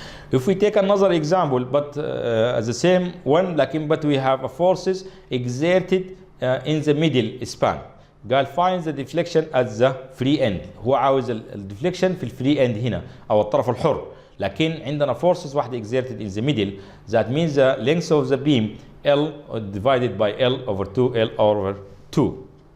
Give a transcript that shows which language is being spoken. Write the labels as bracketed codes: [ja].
[en] If we take another example, but the same one, but we have forces exerted in the middle span. [ar] قال [en] find the deflection at the free end. [ar] هو عاوز الديفليكشن في الفري end هنا أو الطرف الحر. لكن عندنا [en] forces واحدة exerted in the middle. That means the length of the beam L divided by L over 2 L over 2.